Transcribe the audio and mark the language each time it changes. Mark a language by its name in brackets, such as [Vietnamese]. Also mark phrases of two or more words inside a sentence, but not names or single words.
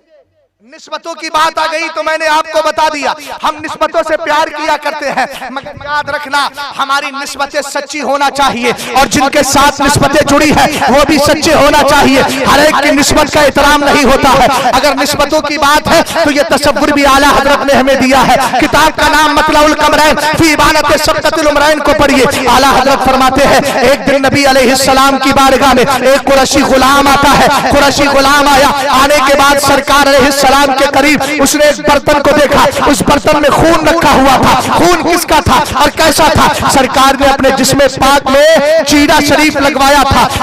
[Hindi] निस्बतों की बात आ गई तो मैंने आपको बता दिया, हम निस्बतों से प्यार किया करते हैं, मगर याद रखना हमारी निस्बतें सच्ची होना चाहिए और जिनके साथ निस्बतें जुड़ी है वो भी सच्चे होना चाहिए। हर एक की निस्बत का एहतराम नहीं होता है। अगर निस्बतों की बात है तो ये तसव्वुर भी आला हजरत ने हमें दिया है। किताब का नाम मतलाउल कमरैन फी इबानत सबकतुल उमरैन को पढ़िए। आला हजरत फरमाते हैं एक दिन नबी अलैहिस्सलाम की बारगाह में एक कुरैशी गुलाम आता है। कुरैशी गुलाम आया, आने के बाद सरकार अलैहिस्सलाम के करीब उसने एक बर्तन को देखा, उस बर्तन में खून रखा हुआ था। खून किसका था और कैसा था? सरकार ने अपने जिस्म पाक में चीरा शरीफ लगवाया था।